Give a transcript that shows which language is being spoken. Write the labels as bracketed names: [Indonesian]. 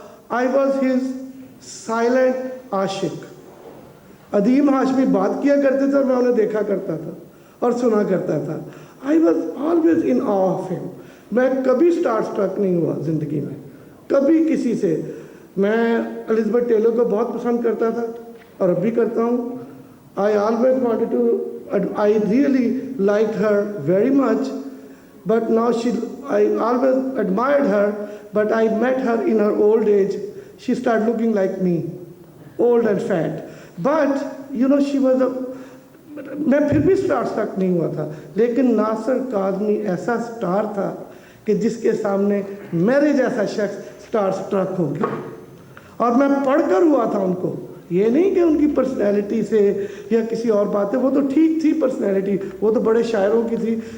[English] I was his silent [Urdu] عاشق. ادیم ہاشمی بات کیا کرتے تھے اور میں انہیں دیکھا کرتا تھا اور سنا کرتا تھا. [English] I was always in awe of him. [Urdu] میں کبھی اسٹار اسٹرک نہیں ہوا زندگی میں، کبھی کسی سے. میں الزبتھ ٹیلر کو بہت پسند کرتا تھا اور اب بھی کرتا ہوں. [English] I always wanted to, I really liked her very much, but now I always admired her, but I met her in her old age. She started looking like me, old and fat. But, she was [Urdu] میں پھر بھی star struct نہیں ہوا تھا. لیکن ناصر کاظمی ایسا star تھا کہ جس کے سامنے میرے جیسا شخص اسٹار اسٹرک ہو گیا. اور میں پڑھ کر ہوا تھا ان کو. یہ نہیں کہ ان کی پرسنالٹی سے یا کسی اور بات ہے، وہ تو ٹھیک تھی پرسنالٹی، وہ تو بڑے شاعروں کی تھی.